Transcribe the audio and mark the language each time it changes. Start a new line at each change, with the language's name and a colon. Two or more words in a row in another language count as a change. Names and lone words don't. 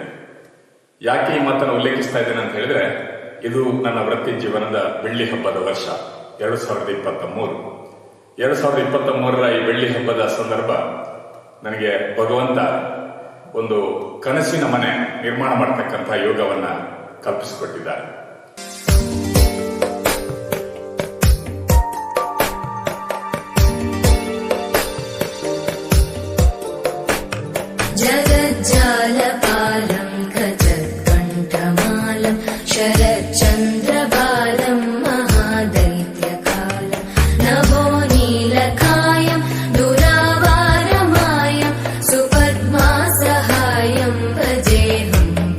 Kannada: ಯಾಕೆ ಈ ಮಾತನ್ನು ಉಲ್ಲೇಖಿಸ್ತಾ ಇದ್ದೇನೆ ಅಂತ ಹೇಳಿದ್ರೆ, ಇದು ನನ್ನ ವೃತ್ತಿ ಜೀವನದ ಬೆಳ್ಳಿ ಹಬ್ಬದ ವರ್ಷ 2023. 2023ರ ಈ ಬೆಳ್ಳಿ ಹಬ್ಬದ ಸಂದರ್ಭ ನನಗೆ ಭಗವಂತ ಒಂದು ಕನಸಿನ ಮನೆ ನಿರ್ಮಾಣ ಮಾಡತಕ್ಕಂಥ ಯೋಗವನ್ನ ಕಲ್ಪಿಸಿಕೊಟ್ಟಿದ್ದಾರೆ.
Sanskrit: जगज्जालपालं खजत्कण्ठमालं शरच्चन्द्रबालं महादैत्यकालं नभो नीलकायं दुरावारमायं सुपद्मासहायं भजेऽहं